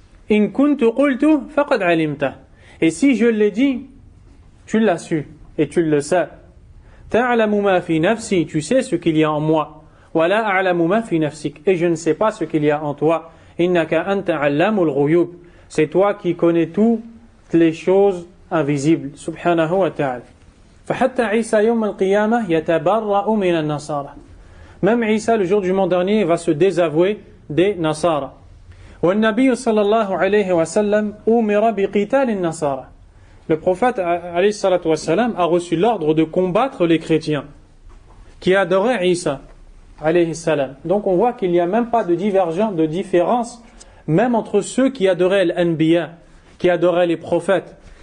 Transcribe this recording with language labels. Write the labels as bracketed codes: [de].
[ar] In kuntu qultu faqad alimta. [fr] Et si je l'ai dit, tu l'as su et tu le sais. [ar] Ta'lamu ma fi nafsi, [fr] tu sais ce qu'il y a en moi. [ar] Wa la a'lamu ma fi nafsik, [fr] et je ne sais pas ce qu'il y a en toi. [ar] Innaka anta 'allamul ghuyub. [fr] C'est toi qui connais toutes les choses invisibles. [ar] Subhanahu wa ta'ala. فحتى عيسى يوم القيامة يتبرأ من النصارى. [fr] Même Isa, le jour du jugement dernier, va se désavouer des Nasara. [ar] والنبي صلى الله عليه وسلم أمر بقتال النصارى. [fr] Le prophète alayhi salatu wassalam a reçu l'ordre de combattre les chrétiens qui adoraient Isa alayhi salam. Donc on voit qu'il n'y a même pas de divergence, de différence, même entre ceux qui adoraient l'anbiya, qui adoraient les prophètes.